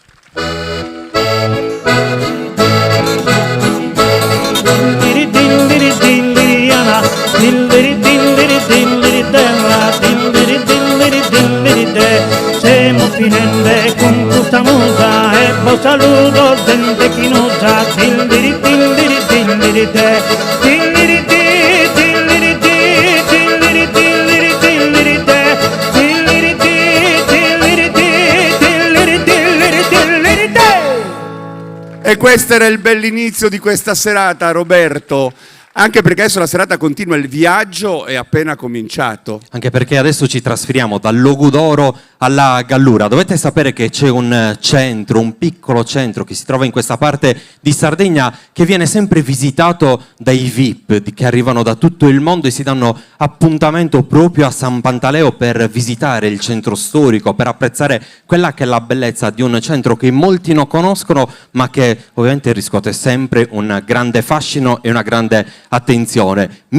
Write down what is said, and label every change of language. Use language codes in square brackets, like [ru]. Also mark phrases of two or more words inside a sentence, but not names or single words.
[it] Stiamo finendo con questa musa e poi saluto [sc] gente chi non sa dilliri dilliri dilliri de dilliri di dilliri di dilliri dilliri dilliri de dilliri di dilliri di dilliri dilliri dilliri de. [it] E questo era il bell'inizio di questa serata, Roberto. Anche perché adesso la serata continua, il viaggio è appena cominciato. Anche perché adesso ci trasferiamo dal Logudoro alla Gallura. Dovete sapere che c'è un centro, un piccolo centro che si trova in questa parte di Sardegna che viene sempre visitato dai VIP che arrivano da tutto il mondo e si danno appuntamento proprio a San Pantaleo per visitare il centro storico, per apprezzare quella che è la bellezza di un centro che molti non conoscono ma che ovviamente riscuote sempre un grande fascino e una grande attenzione.